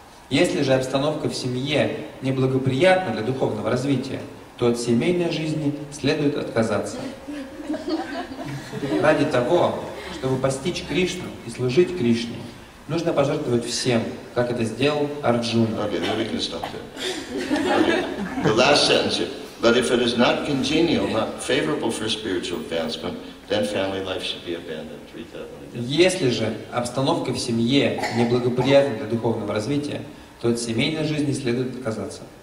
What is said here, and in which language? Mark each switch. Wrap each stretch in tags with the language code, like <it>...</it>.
<ru>Если же обстановка в семье неблагоприятна для духовного развития, то от семейной жизни следует отказаться. Ради того, чтобы постичь Кришну и служить Кришне, нужно пожертвовать всем, как это сделал Арджуна.</ru> <en>Okay, then we can stop there. Okay. The last sentence here. But if it is not congenial, not favorable for spiritual advancement, then family life should be abandoned. Read that one again.</en> <ru>Если же обстановка в семье неблагоприятна для духовного развития, то от семейной жизни следует отказаться.</ru>